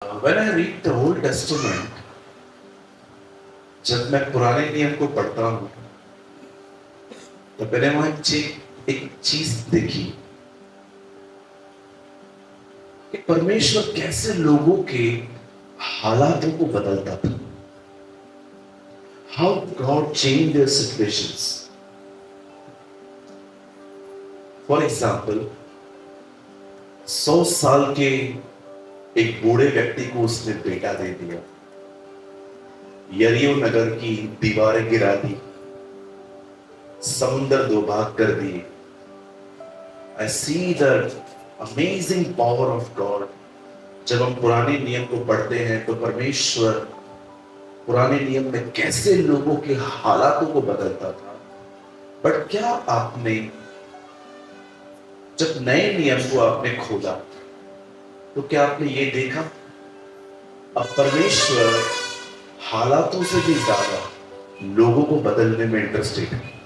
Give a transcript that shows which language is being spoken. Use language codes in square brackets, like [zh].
[en] When I read the Old Testament, [hi] जब मैं पुराने नियम को पढ़ता हूँ तो मैंने वहां एक चीज देखी कि परमेश्वर कैसे लोगों के हालातों को बदलता था. [en] How God changed their situations. For example, [hi] 100 साल के एक बूढ़े व्यक्ति को उसने बेटा दे दिया. यरीहो नगर की दीवारें गिरा दी, समुद्र दो भाग कर दिए. [en] I see the amazing power of God. [hi] जब हम पुराने नियम को पढ़ते हैं तो परमेश्वर पुराने नियम में कैसे लोगों के हालातों को बदलता था. बट क्या आपने जब नए नियम को आपने खोला तो क्या आपने ये देखा अब परमेश्वर हालातों से भी ज्यादा लोगों को बदलने में इंटरेस्टेड है.